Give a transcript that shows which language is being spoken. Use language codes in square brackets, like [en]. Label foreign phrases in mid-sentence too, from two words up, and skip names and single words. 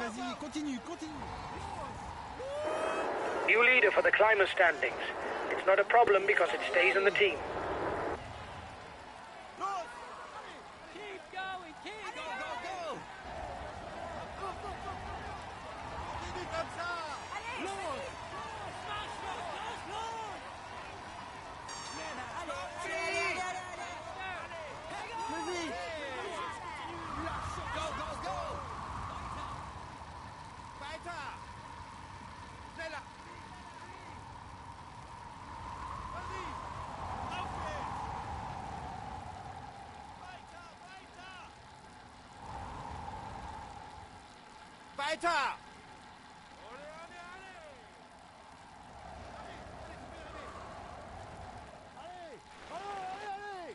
[fr] Allez, continue, continue. [en] New leader for the climber standings. It's not a problem because it stays in the team. Keep going, keep go, go, go. [fr] Continue comme ça. Allez, Lance. Vas-y. [en] Go, go, go. [de] Weiter. Schneller. [fr] Vas-y. [de] Auf geht's. Weiter, weiter. Weiter. [fr] Allez, allez, allez. Allez, allez, allez.